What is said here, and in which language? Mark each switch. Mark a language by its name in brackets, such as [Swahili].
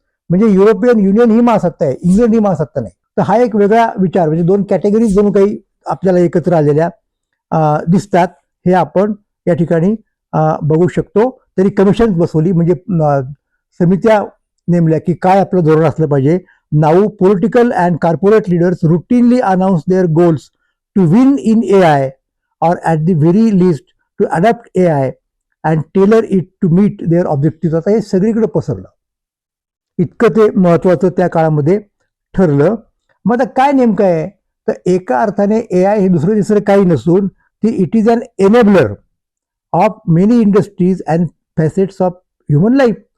[Marathi] म्हणजे European union ही महासत्ता आहे, इंग्लंड ही महासत्ता नाही. तर हा एक वेगळा विचार, म्हणजे 2 कॅटेगरीज जणू काही आपल्याला एकत्र आलेल्या दिसतात, हे आपण या ठिकाणी बघू शकतो. तरी कमिशन बसवली, म्हणजे समित्या नेमल्या की काय आपलं धोरण असलं पाहिजे. [English] Now political and corporate leaders routinely announce their goals to win in AI or at the very least to adapt AI and tailor it to meet their objectives. [Marathi] आता हे सगळीकडे पसरलं, इतकं ते महत्वाचं त्या काळामध्ये ठरलं. मग आता काय नेमकं आहे तर एका अर्थाने एआय हे दुसरं तिसरं काही नसून ती [English] It is an enabler of many industries and facets of human life.